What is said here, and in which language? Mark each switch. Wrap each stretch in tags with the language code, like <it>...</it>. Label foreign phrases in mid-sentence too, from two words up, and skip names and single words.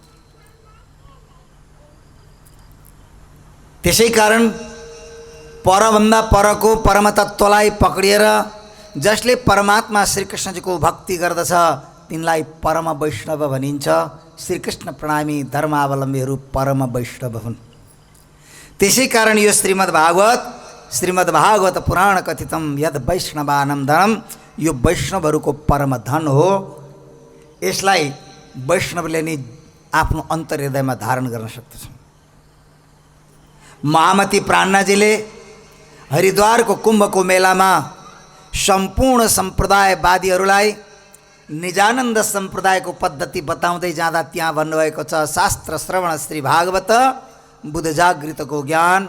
<ne>त्यसै कारण परभन्दा परको परमतत्त्वलाई पक्रिएर जसले परमात्मा श्रीकृष्णजीको भक्ति गर्दछ तिनलाई परम वैष्णव भनिन्छ। श्रीकृष्ण प्रेमी धर्मावलम्बीहरू परम वैष्णव हुन्। त्यसै कारण यो श्रीमद्भागवत पुराण</ne> <sa>कथितम यद वैष्णवानां धनम,</sa> <ne>यो वैष्णवहरूको परम धन हो। यसलाई वैष्णवले नै आफ्नो अन्तर्हृदयमा धारण गर्न सक्दछ। महामती प्राणनाजीले हरिद्वारको कुम्भको मेलामा सम्पूर्ण सम्प्रदायवादीहरूलाई निजानन्द सम्प्रदायको पद्धति बताउँदै जाँदा त्यहाँ भन्नुभएको छ, शास्त्र श्रवण श्री भागवत बुध जागृतको ज्ञान।</ne>